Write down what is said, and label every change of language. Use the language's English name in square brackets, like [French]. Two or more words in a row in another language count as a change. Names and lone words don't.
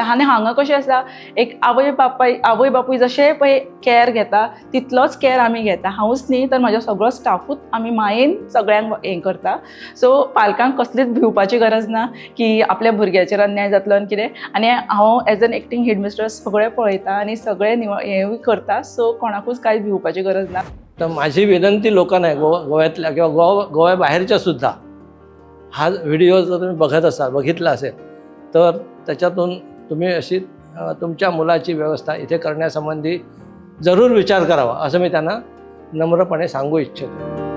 [Konkani] आनी हांगा कशें आसा, एक आवय बापूय जशें पळय कॅर घेता तितलोच कॅर आमी घेता. हांवूच न्ही तर म्हाजो सगळो स्टाफूच आमी मायेन सगळ्यांक हें करता. सो पालकांक कसलीच भिवपाची गरज ना की आपल्या भुरग्याचेर अन्याय जातलो आनी कितें. आनी हांव [English] as an acting headmistress [Konkani] सगळें पळयता आनी सगळें हेंवूय करता. सो कोणाकूच कांय भिवपाची गरज ना. [Marathi] तर माझी विनंती लोकांना आहे, गोव्यातल्या किंवा गोव्या बाहेरच्या सुद्धा, हा व्हिडिओ जर तुम्ही बघितला असेल तर त्याच्यातून तुम्ही अशी तुमच्या मुलाची व्यवस्था इथे करण्यासंबंधी जरूर विचार करावा, असं मी त्यांना नम्रपणे सांगू इच्छितो.